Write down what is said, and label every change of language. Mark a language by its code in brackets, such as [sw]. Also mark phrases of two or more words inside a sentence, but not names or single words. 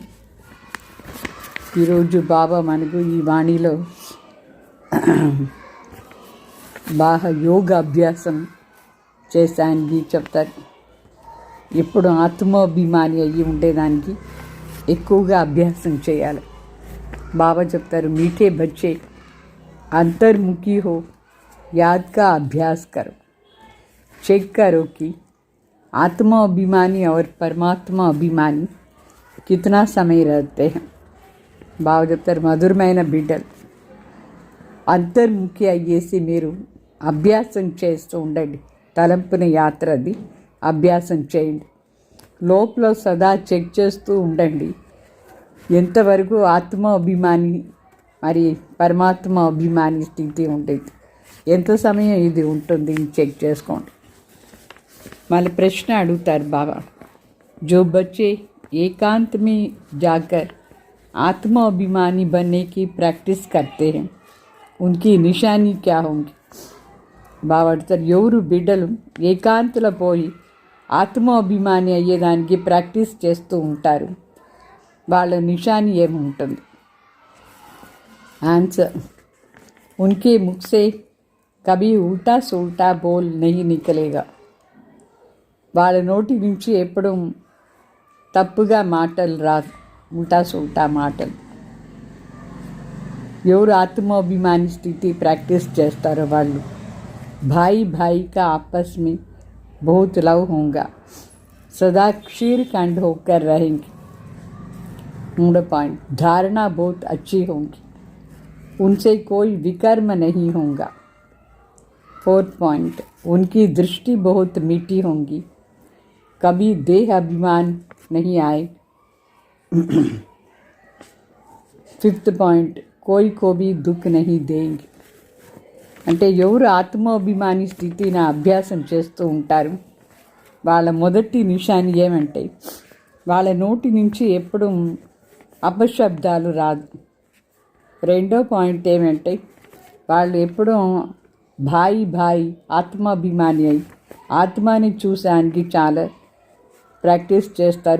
[te] ఈరోజు బాబా మనకు ఈ వాణిలో బాగా యోగ అభ్యాసం చేసానికి చెప్తారు. ఎప్పుడు ఆత్మాభిమాని అయ్యి ఉండేదానికి ఎక్కువగా అభ్యాసం చేయాలి. బాబా చెప్తారు, [hi] मीठे बच्चे अंतर्मुखी हो, याद का अभ्यास करो, चेक करो कि आत्मा अभिमानी और परमात्मा अभिमानी कितना समय रहते हैं. [te] బాగా చెప్తారు. మధురమైన బిడ్డలు అంతర్ముఖి అయ్యేసి మీరు అభ్యాసం చేస్తూ ఉండండి. తలంపున యాత్ర అది అభ్యాసం చేయండి. లోపల సదా చెక్ చేస్తూ ఉండండి ఎంతవరకు ఆత్మ అభిమాని మరి పరమాత్మ అభిమాని స్థితి ఉండేది, ఎంత సమయం ఇది ఉంటుంది చెక్ చేసుకోండి. మళ్ళీ ప్రశ్న అడుగుతారు బాబా, [hi] जो बच्चे एकांत में जाकर आत्मा अभिमानी बनने की प्रैक्टिस करते हैं उनकी निशानी क्या होंगी. [te] బాబా అడుగుతారు, ఎవరు బిడ్డలు ఏకాంతలో పోయి ఆత్మ అభిమాని అయ్యేదానికి ప్రాక్టీస్ చేస్తూ ఉంటారు, వాళ్ళ నిశాని ఏముంటుంది. [hi] आंसर, उनके मुख से कभी उल्टा सुल्टा बोल नहीं निकलेगा. [te] వాళ్ళ నోటి నుంచి ఎప్పుడు తప్పుగా మాటలు రాదు, [hi] उल्टा सुल्टा [te] మాటలు. ఎవరు ఆత్మాభిమాని స్థితి ప్రాక్టీస్ చేస్తారో వాళ్ళు [hi] भाई भाई का आपस में बहुत लव होगा, सदा क्षीर खंड होकर रहेंगे. 3 पॉइंट, धारणा बहुत अच्छी होगी, उनसे कोई विकर्म नहीं होगा. 4 पॉइंट, उनकी दृष्टि बहुत मीठी होगी, कभी देह अभिमान नहीं आए. 5th पॉइंट, कोई को भी दुख नहीं देंगे. [te] అంటే ఎవరు ఆత్మాభిమాని స్థితిని అభ్యాసం చేస్తూ ఉంటారు వాళ్ళ మొదటి నిశాని ఏమంటే వాళ్ళ నోటి నుంచి ఎప్పుడు అపశబ్దాలు రాదు. 2వ పాయింట్ ఏమంటే వాళ్ళు ఎప్పుడూ [hi] भाई भाई [te] ఆత్మాభిమాని అయి ఆత్మని చూసానికి చాలా ప్రాక్టీస్ చేస్తారు.